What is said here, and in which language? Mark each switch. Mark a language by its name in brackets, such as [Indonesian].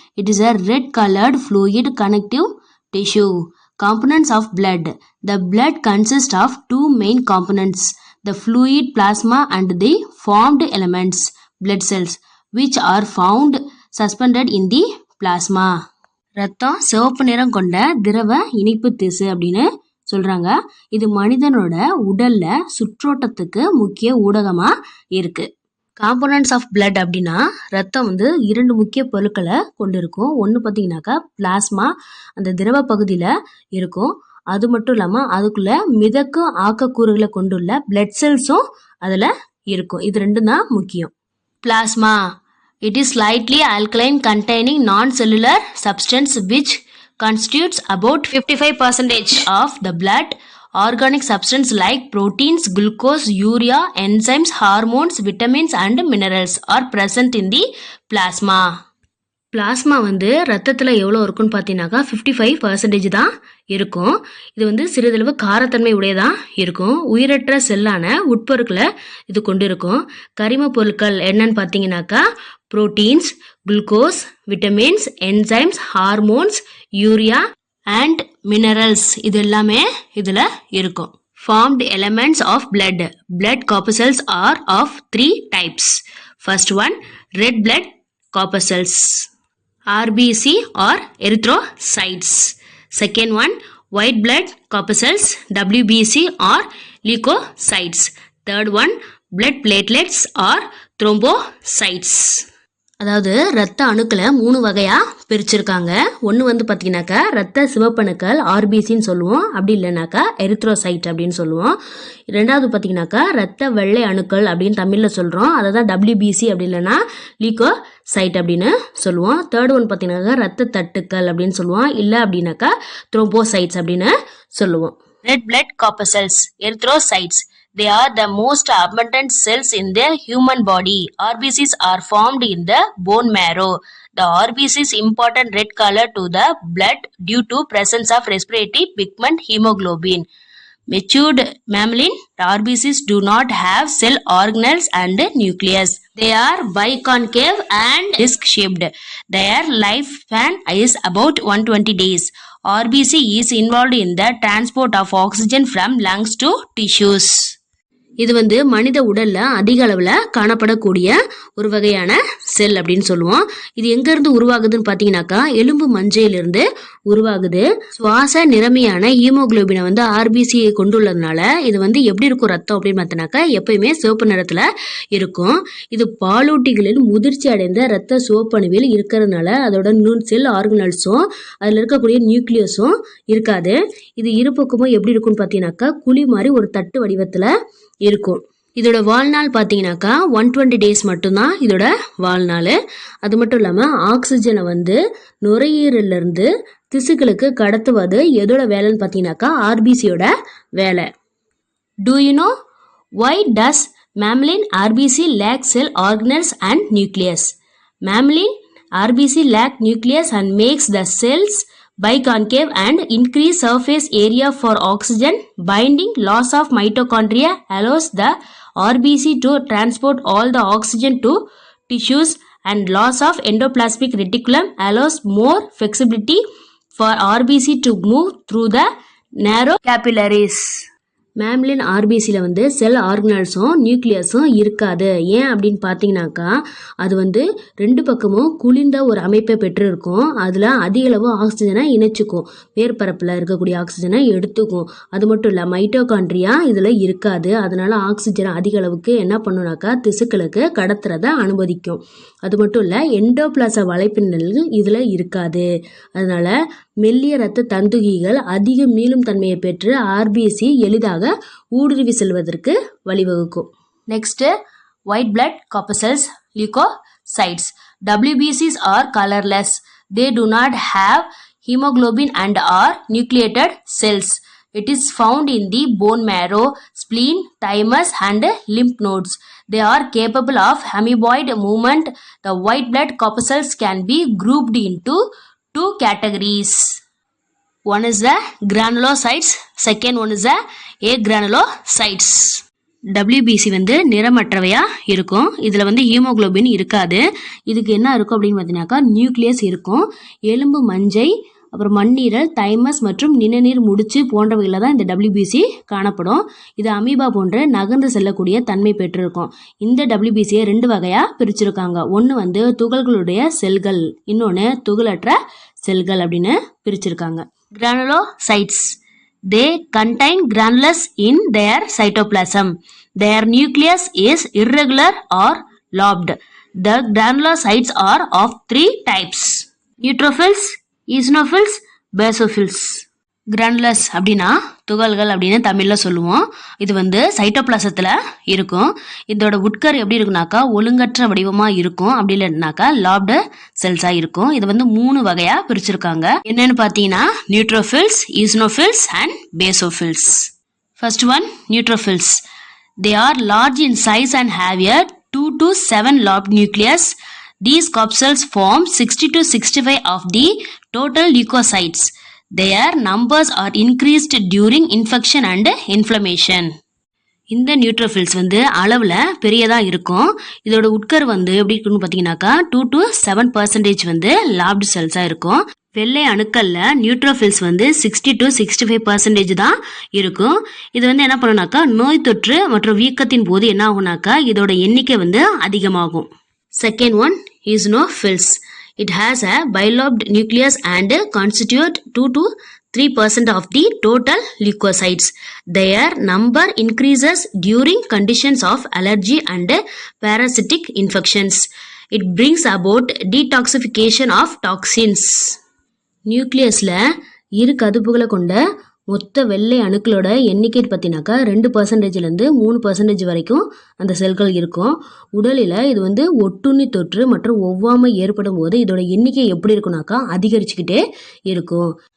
[English] It is a red-colored fluid connective tissue. Components of blood. The blood consists of two main components. The fluid plasma and the formed elements, blood cells, which are found suspended in the plasma. [Tamil] ரத்தம் சிவப்பு நிறம் கொண்ட திரவ இனிப்பு திசு அப்படின்னு சொல்றாங்க. இது மனிதனோட உடல்ல சுற்றோட்டத்துக்கு முக்கிய ஊடகமா இருக்கு. [English] components of blood [Tamil] அப்படின்னா ரத்தம் இரண்டு முக்கிய பொருட்களை கொண்டு இருக்கும். ஒன்று பார்த்தீங்கன்னாக்கா பிளாஸ்மா, அந்த திரவ பகுதியில் இருக்கும். அது மட்டும் இல்லாமல் அதுக்குள்ள மிதக்கும் ஆக்கக்கூறுகளை கொண்டுள்ள பிளட் செல்ஸும் அதில் இருக்கும். இது ரெண்டும் தான் முக்கியம். [English] Plasma, it is slightly alkaline containing non-cellular substance which constitutes about 55% of the blood. Organic substance like proteins, glucose, urea, enzymes, hormones, vitamins and minerals are present in the plasma. [Tamil] Plasma ரத்தத்தில் எவ்வளோ இருக்குன்னு பார்த்தீங்கன்னாக்கா 55% தான் இருக்கும். இது சிறிதளவு காரத்தன்மை உடையதான் இருக்கும். உயிரற்ற செல்லான உட்பொருட்களை இது கொண்டு இருக்கும். கரிம பொருட்கள் என்னன்னு பார்த்தீங்கன்னாக்கா proteins, glucose, vitamins, enzymes, hormones, urea and minerals இது எல்லாமே இதில் இருக்கும். [English] Formed elements of blood. Blood corpuscles are of three types. First one, red blood corpuscles, RBC or erythrocytes. Second one, white blood corpuscles, WBC or leukocytes. Third one, blood platelets or thrombocytes. [Tamil] அதாவது ரத்த அணுக்களை 3 வகையா பிரிச்சிருக்காங்க. ஒன்று பார்த்தீங்கன்னாக்கா ரத்த சிவப்பணுக்கள் ஆர்பிசின்னு சொல்லுவோம், அப்படி இல்லைனாக்கா எரித்ரோசைட் அப்படின்னு சொல்லுவோம். ரெண்டாவது பார்த்தீங்கன்னாக்கா ரத்த வெள்ளை அணுக்கள் அப்படின்னு தமிழில் சொல்கிறோம், அதை தான் டபிள்யூபிசி அப்படி இல்லைன்னா லீகோசைட் அப்படின்னு சொல்லுவோம். [English] third one [Tamil] பார்த்தீங்கன்னாக்கா ரத்த தட்டுக்கள் அப்படின்னு சொல்லுவோம், இல்லை அப்படின்னாக்கா த்ரோம்போசைட்ஸ் அப்படின்னு சொல்லுவோம். [English] Red blood corpuscles, erythrocytes. They are the most abundant cells in the human body. RBCs are formed in the bone marrow. The RBCs important red color to the blood due to presence of respiratory pigment hemoglobin. Matured mammalian RBCs do not have cell organelles and nucleus. They are biconcave and disc-shaped. Their lifespan is about 120 days. RBC is involved in the transport of oxygen from lungs to tissues. [Tamil] இது மனித உடல்ல அதிக அளவுல காணப்படக்கூடிய ஒரு வகையான செல் அப்படின்னு சொல்லுவோம். இது எங்க இருந்து உருவாகுதுன்னு பாத்தீங்கன்னாக்கா எலும்பு மஞ்சையிலிருந்து உருவாகுது. சுவாச நிறமியான ஹீமோகுளோபினை ஆர்பிசி கொண்டுள்ளதுனால இது எப்படி இருக்கும் ரத்தம் அப்படின்னு பார்த்தோன்னாக்கா எப்பயுமே சிவப்பு நிறத்துல இருக்கும். இது பாலூட்டிகளில் முதிர்ச்சி அடைந்த ரத்த சிவப்பணுவில் இருக்கிறதுனால அதோட செல் ஆர்கனல்ஸும் அதுல இருக்கக்கூடிய நியூக்ளியஸும் இருக்காது. இது இருபக்கமும் எப்படி இருக்கும்னு பார்த்தீங்கன்னாக்கா குழி மாதிரி ஒரு தட்டு வடிவத்துல இருக்கும். இதோட வாழ்நாள் பார்த்தீங்கன்னாக்கா 120 டேஸ் மட்டும்தான் இதோட வாழ்நாள். அது மட்டும் இல்லாமல் ஆக்சிஜனை நுரையீரல்ல இருந்து திசுக்களுக்கு கடத்துவது எதோட வேலைன்னு பார்த்தீங்கன்னாக்கா ஆர்பிசியோட வேலை. [English] Do you know why does mammalian RBC lack cell organelles and nucleus? Mammalian RBC lack nucleus and makes the cells biconcave and increase surface area for oxygen binding. Loss of mitochondria allows the RBC to transport all the oxygen to tissues, and loss of endoplasmic reticulum allows more flexibility for RBC to move through the narrow capillaries. [Tamil] மேம்லின் ஆர்பிசியில் செல் ஆர்கனல்ஸும் நியூக்ளியஸும் இருக்காது. ஏன் அப்படின்னு பார்த்தீங்கன்னாக்கா அது ரெண்டு பக்கமும் குளிர்ந்த ஒரு அமைப்பை பெற்று இருக்கும். அதில் அதிக அளவு ஆக்சிஜனை இணைச்சிக்கும், மேற்பரப்பில் இருக்கக்கூடிய ஆக்சிஜனை எடுத்துக்கும். அது மட்டும் இல்லை மைட்டோகாண்ட்ரியா இதில் இருக்காது. அதனால ஆக்சிஜனை அதிக அளவுக்கு என்ன பண்ணுனாக்கா திசுக்களுக்கு கடத்துறதை அனுமதிக்கும். அது மட்டும் இல்லை எண்டோபிளாச வலைப்பின்னல் இதில் இருக்காது. அதனால மெல்லிய இரத்த தந்துகிகள் அதிக மீளும் தன்மையை பெற்று ஆர்பிசி எளிதாக ஊடுருவி செல்வதற்கு வழிவகுக்கும். [English] Next, white blood corpuscles, leukocytes. WBCs are colorless. They do not have hemoglobin and are nucleated cells. It is found in the bone marrow, spleen, thymus and lymph nodes. They are capable of amoeboid movement. The white blood corpuscles can be grouped into two categories. One is the granulocytes, second one is the agranulocytes. [Tamil] WBC வந்து நிறமற்றவையா இருக்கும். இதில் வந்து haemoglobin இருக்காது. இதுக்கு என்ன இருக்கும் அப்படின்னு பார்த்தீங்கன்னாக்கா நியூக்ளியஸ் இருக்கும். எலும்பு மஞ்சை, அப்புறம் மண்ணீரல், தைமஸ் மற்றும் நிணநீர் முடிச்சு போன்றவைகளில் தான் இந்த WBC காணப்படும். இது அமீபா போன்ற நகர்ந்து செல்லக்கூடிய தன்மை பெற்றிருக்கும். இந்த WBCயை 2 வகையாக பிரிச்சிருக்காங்க. ஒன்று வந்து துகள்களுடைய செல்கள், இன்னொன்று துகளற்ற செல்கள் அப்படின்னு பிரிச்சிருக்காங்க. [English] Granulocytes. They contain granules in their cytoplasm. Their nucleus is irregular or lobed. The granulocytes are of 3 types. Neutrophils, eosinophils, basophils. [Tamil] Granules அப்படின்னா துகள்கள் அப்படின்னு தமிழில் சொல்லுவோம். இது வந்து சைட்டோபிளாசத்தில் இருக்கும். இதோட உட்கரு எப்படி இருக்குனாக்கா ஒழுங்கற்ற வடிவமாக இருக்கும். அப்படி இல்லைனாக்கா லாப்டு செல்ஸாக இருக்கும். இது வந்து 3 வகையாக பிரிச்சிருக்காங்க. என்னன்னு பார்த்தீங்கன்னா neutrophils, eosinophils and basophils. [English] First one neutrophils. They are large in size and have a 2 to 7 lobed nucleus. These capsules form 60 to 65 of the total leukocytes. Their numbers are increased during infection and inflammation. [Tamil] இந்த neutrophils வந்து அளவில் பெரியதாக இருக்கும். இதோட உட்கரு வந்து எப்படி இருக்குன்னு பார்த்தீங்கன்னாக்கா 2 to 7% வந்து லாப்டு செல்ஸாக இருக்கும். வெள்ளை அணுக்களில் நியூட்ரோஃபில்ஸ் வந்து 60 to 65% தான் இருக்கும். இது வந்து என்ன பண்ணுனாக்கா நோய் தொற்று மற்றும் வீக்கத்தின் போது என்ன ஆகுனாக்கா இதோட எண்ணிக்கை வந்து அதிகமாகும். [English] Second one eosinophils. It has a bilobed nucleus and constitute 2 to 3% of the total leukocytes. Their number increases during conditions of allergy and parasitic infections. It brings about detoxification of toxins. [Tamil] நியூக்ளியஸில் 2 கதுப்புகளை கொண்ட மொத்த வெள்ளை அணுக்களோட எண்ணிக்கை பார்த்தீங்கன்னாக்கா 2%லேருந்து 3% வரைக்கும் அந்த செல்கள் இருக்கும். உடலில் இது வந்து ஒட்டுண்ணி தொற்று மற்றும் ஒவ்வாமை ஏற்படும் போது இதோட எண்ணிக்கை எப்படி இருக்குனாக்கா அதிகரிச்சுக்கிட்டே இருக்கும்.